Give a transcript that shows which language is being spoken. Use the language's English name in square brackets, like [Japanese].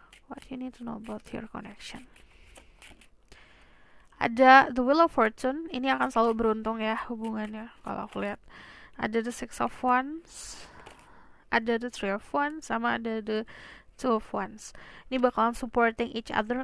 [English] What you need to know about your connection. [Indonesian] Ada the Wheel of Fortune, ini akan selalu beruntung ya hubungannya kalau aku lihat. Ada the Six of Wands, ada the Three of Wands, sama ada the Two of Wands. Ini bakalan [English] supporting each other.